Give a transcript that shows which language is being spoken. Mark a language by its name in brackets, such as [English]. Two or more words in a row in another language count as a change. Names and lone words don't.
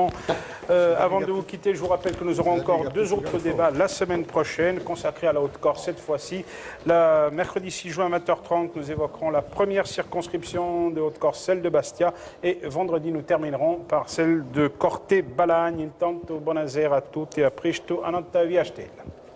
[French] Avant de vous quitter, je vous rappelle que nous aurons encore 2 autres débats la semaine prochaine, consacrés à la Haute-Corse cette fois-ci. Mercredi 6 juin, 20h30, nous évoquerons la première circonscription de Haute-Corse, celle de Bastia, et vendredi nous terminerons par celle de Corté-Balagne. [Italian] Intanto buonasera a tutti e a presto a Nottavi a Stella.